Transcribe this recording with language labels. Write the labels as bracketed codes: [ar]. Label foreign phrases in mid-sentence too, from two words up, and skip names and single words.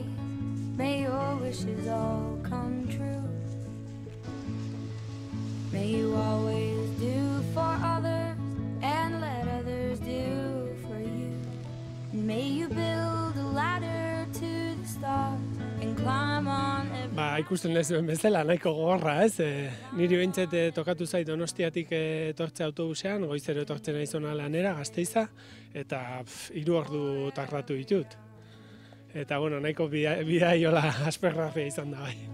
[en] May your wishes all come true. May you always do for others and let others do for you. And may you build a ladder to the stars and climb on every... [eu] Ikusten ez duen bezala, nahiko gogorra, ez? Niri behintzat tokatu zait Donostiatik etortze autobusean, goizero etortzen naizona lanera, Gasteiza, eta 3 ordu tardatu ditut. Eta, bueno, nahiko bidaiola aspergarria izan da, bai.